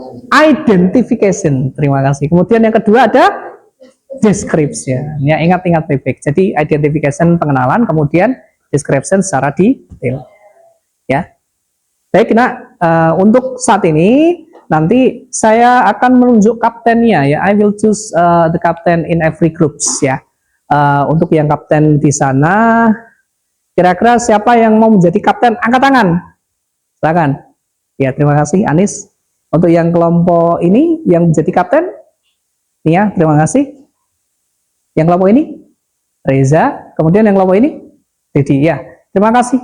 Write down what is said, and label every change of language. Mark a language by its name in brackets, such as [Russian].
[Indonesian] Identification. Terima kasih. Kemudian yang kedua ada description. Ya, ingat-ingat baik-baik. Jadi identification pengenalan, kemudian description secara detail. Ya. Baik, nah untuk saat ini nanti saya akan menunjuk kaptennya ya. [English] I will choose the captain in every groups ya. [Indonesian] Untuk yang kapten di sana, kira-kira siapa yang mau menjadi kapten? Angkat tangan. Silakan. Ya, terima kasih Anis. Untuk yang kelompok ini yang menjadi kapten, ya, terima kasih. Yang kelompok ini Reza, kemudian yang kelompok ini Dedi. Ya, terima kasih.